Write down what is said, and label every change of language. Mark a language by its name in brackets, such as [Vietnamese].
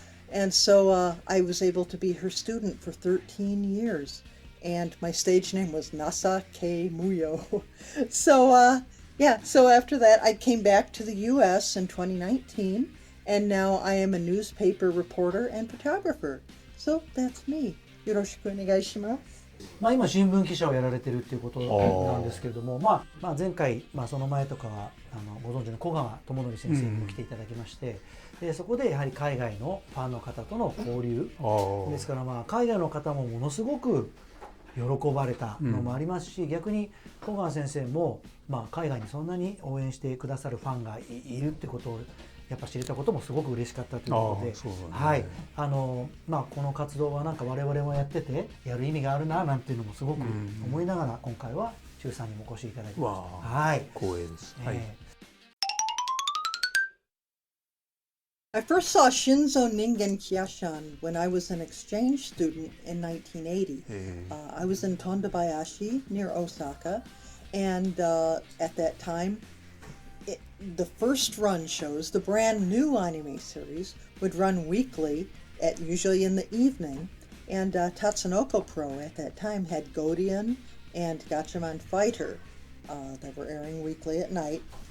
[English] And so I was able to be her student for 13 years. And my stage name was Nasa K. Muyo. So after that, I came back to the U.S. in 2019. And now I am a newspaper reporter and photographer. So that's me. [Japanese] よろしくお願いします。今新聞記者をやられてるっていうことなんですけれども、前回、その前とかはご存知の小川智則先生にも来ていただきまして、でそこでやはり海外のファンの方との交流ですから、海外の方もものすごく喜ばれたのもありますし、逆に小川先生も、海外にそんなに応援してくださるファンがいるってことをやっぱ知れたこともすごく嬉しかったということで、はい、この活動はなんか我々もやっててやる意味があるななんていうのもすごく思いながら、今回は忠さんにもお越しいただきました。はい、光栄です。 [English] I first saw Shinzo Ningen Kyashan when I was an exchange student in 1980. I was in Tondabayashi near Osaka, and at that time, the first run shows, the brand new anime series, would run weekly, usually in the evening, and Tatsunoko Pro at that time had Godian and Gatchaman Fighter that were airing weekly at night.